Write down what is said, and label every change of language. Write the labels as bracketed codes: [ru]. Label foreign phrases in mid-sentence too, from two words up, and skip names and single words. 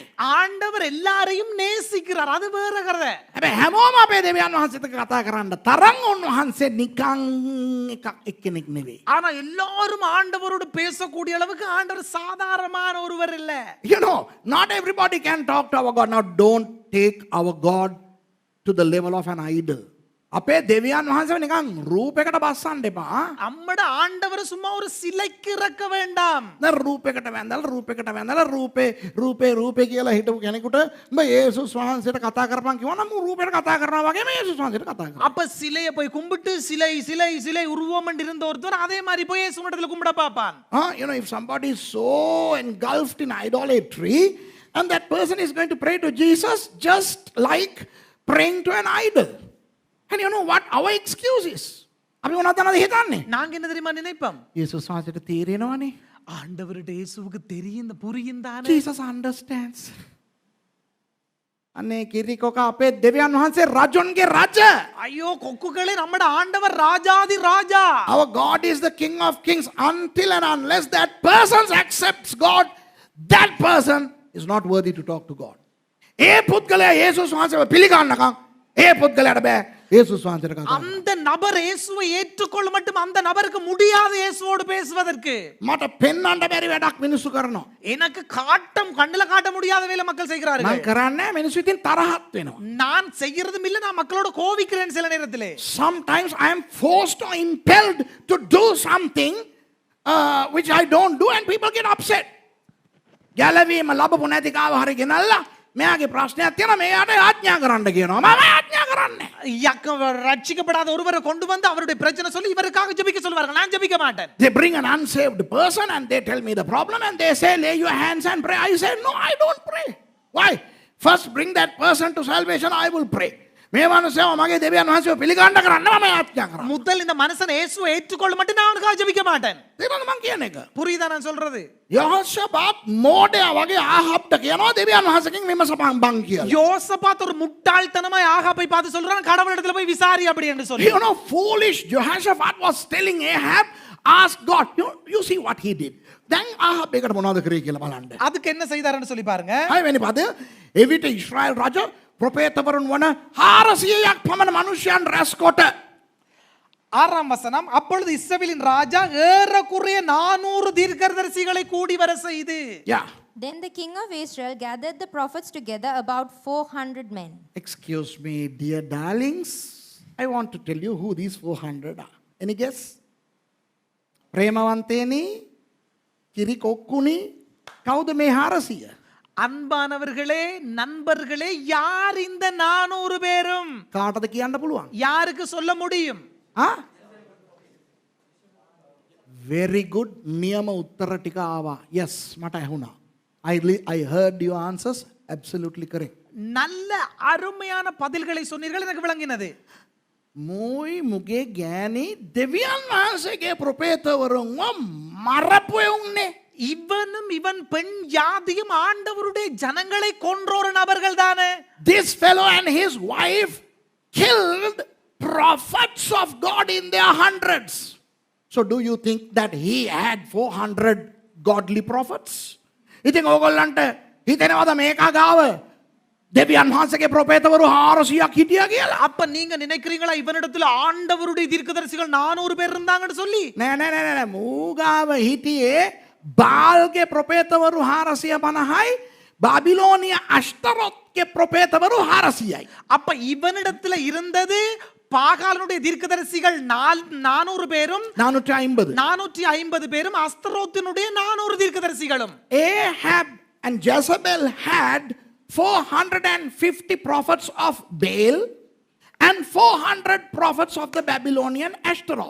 [ta] ஆண்டவர் எல்லாரையும் நேசிக்கிறார், அது வேற கதை. [si] හැබැයි හැමෝම අපේ දෙවියන් වහන්සේට කතා කරන්න තරම් උන්වහන්සේ නිකන් එක්කෙනෙක් නෙවෙයි. [ta] ஆனா எல்லாரும் ஆண்டவரோடு பேசக்கூடிய அளவுக்கு ஆண்டவர் சாதாரணமான ஒருவர் இல்ல. [en] You know, not everybody can talk to our God. Now don't take our God to the level of an idol. [si] අපේ දෙවියන් වහන්සේ නිකන් රූපයකට බස්සන්න එපා. [ta] நம்மட ஆண்டவர் சும்மா ஒரு சிலைக்கு இறக்க வேண்டாம். [si] දැන් රූපයකට වැඳලා රූපේ කියලා හිටපු කෙනෙකුට උඹ යේසුස් වහන්සේට කතා කරපන් කිව්වනම් මම රූපයට කතා කරනවා වගේම යේසුස් වහන්සේට කතා කරනවා. [ta] அப்ப சிலையை போய் கும்பிட்டு சிலை உருவம் இருந்த ஒருத்தர் அதே மாதிரி போய் இயேசு இடத்துல கும்பிட பாப்பான். [en] You know, if somebody is so engulfed in idolatry and that person is going to pray to Jesus just like praying to an idol. And you know what our excuse is? [si] අපි මොනවද හිතන්නේ? [ta] நாங்க என்ன தெரியுமா நினைப்போம்? [si] යේසුස් වහන්සේට තේරෙනවනේ. [ta] ஆண்டவருடைய இயேசுவுக்கு தெரியும் புரியும் தானே. [en] Jesus understands. [si] අනේ කිරිකොක අපේ දෙවියන් වහන්සේ රජොන්ගේ රජ. [ta] ஐயோ கொக்குகளே, நம்மட ஆண்டவர் ராஜாதி ராஜா. [en] Our God is the King of Kings. Until and unless that person accepts God, that person is not worthy to talk to God. [si] ඒ පුද්ගලයා යේසුස් වහන්සේව පිළිගන්නකම් ඒ පුද්ගලයාට බෑ යේසුස් වහන්සේට කතා කරන්න. [ta] அந்த நபர் இயேசுவை ஏற்றுக்கொள்ள மட்டும் அந்த நபருக்கு முடியாது இயேசுவோடு பேசுவதற்கு. [si] මට පෙන්වන්න බැරි වැඩක් මිනිස්සු කරනවා. [ta] எனக்கு கண்ணுல காட்ட முடியாத வேலை மக்கள் செய்கிறார்கள். [si] මම කරන්නේ මිනිස්සු ඉතින් තරහත් වෙනවා. [ta] நான் செய்யறதும் இல்ல, நான் மக்களோட கோவிக்கிறேன் சில நேரத்திலே. [en] Sometimes I am forced or impelled to do something which I don't do and people get upset. [si] ගැලවීම ලැබපු නැති කාව හරි ගෙනල්ලා මෙයාගේ ප්‍රශ්නයක් තියෙනවා මෙයාට ආඥා කරන්න කියනවා. මම ආඥා කරන්නේ. [ta] ரட்சிக்கப்படாத ஒருவரை கொண்டு வந்து அவருடைய பிரச்சனை சொல்லி இவருக்காக ஜெபிக்க சொல்வார்கள். நான் ஜெபிக்க மாட்டேன். [en] They bring an unsaved person and they tell me the problem and they say lay your hands and pray. I say no, I don't pray. Why? First bring that person to salvation, I will pray. [si] මේ මනුස්සයව මගේ දෙවියන් වහන්සේව පිළිගන්න කරන්න මම ආඥා කරනවා. [ta] முதல் இந்த மனுஷன் இயேசுவை ஏற்றுக்கொள்ள மட்டும் நான் அவனுக்காக ஜெபிக்க மாட்டேன். [si] තේරෙනවද මං කියන එක? [ta] புரியுதா நான் சொல்றது? [si] යහෝෂාපාත් මෝඩයා වගේ ආහබ්ට කියනවා දෙවියන් වහන්සේගෙන් විමසපන් බං කියලා. [ta] யோசபாத் ஒரு முட்டாள்தனமாய் ஆகாபை பார்த்து சொல்றான், கடவுளிடத்துல போய் விசாரி அப்படி என்று சொல்லி. [en] You know, foolish Jehoshaphat was telling Ahab, ask God. You see what he did. [si] දැන් ආහබ් එකට මොනවද කරේ කියලා බලන්න. [ta] அதுக்கு என்ன செய்தாருன்னு சொல்லி பாருங்க. [si] හයවෙනි පද එවිට ඊශ්‍රායල් රජ ප්‍රොපේතවරුන් වන 400ක් පමණ මනුෂ්‍යයන් රැස් කොට [ta] 6ஆம் வசனம், அப்பொழுது இஸ்ரவேலின் ராஜா ஏறக்குறைய 400 தீர்க்கதரிசிகளை கூடி வர செய்து. [en] Yeah. Then the king of Israel gathered the prophets together, about 400 men. Excuse me, dear darlings. I want to tell you who these 400 are. Any guess? [si] ප්‍රේමවන්තේනි, කිරිකොක්කුනි, කවුද මේ 400? [ta] அன்பானவர்களே, நண்பர்களே, யார் இந்த 400 பேரும்? [si] කාටද කියන්න පුළුවන්? [ta] யாருக்கு சொல்ல முடியும்? [en] Very good. [si] නියම උත්තර ටික ආවා. Yes, මට ඇහුණා. [en] I heard your answers. Absolutely correct. [ta] நல்ல அருமையான பதில்களை சொன்னீர்கள், எனக்கு விளங்கினது. [si] මෝයි මුගේ ගෑණි දෙවියන් වහන්සේගේ ප්‍රොපේතවරුන්ව මරපු එවුන්නේ. [ta] இவனும் இவன் பெண் ஜாதியும் ஆண்டவருடைய ஜனங்களை கொன்றோர் நபர்கள் தானே. [en] This fellow and his wife killed prophets of God in their hundreds. So do you think that he had 400 godly prophets? [si] ඉතින් ඕගොල්ලන්ට හිතෙනවද මේකා ගාව දෙවියන් වහන්සේගේ ප්‍රොපේතවරු 400ක් හිටියා කියලා? [ta] அப்ப நீங்க நினைக்கிறீங்களா இவனிடத்துல ஆண்டவருடைய தீர்க்கதரிசிகள் 400 பேர் இருந்தாங்கன்னு சொல்லி? [si] නෑ මූගාව හිටියේ බාල්ගේ ප්‍රොපේතවරු 450යි බාබිලෝනිය අෂ්තරොත්ගේ ප්‍රොපේතවරු 400යි. [ta] அப்ப இவனிடத்துல இருந்தது பாகாலனுடைய தீர்க்கதரிசிகள் 400 பேரும் 450 பேரும் அஸ்தரோத்தினுடைய 400 தீர்க்கதரிசிகளும். [en] Ahab and Jezebel had 450 prophets of Baal and 400 prophets of the Babylonian Ashtaroth.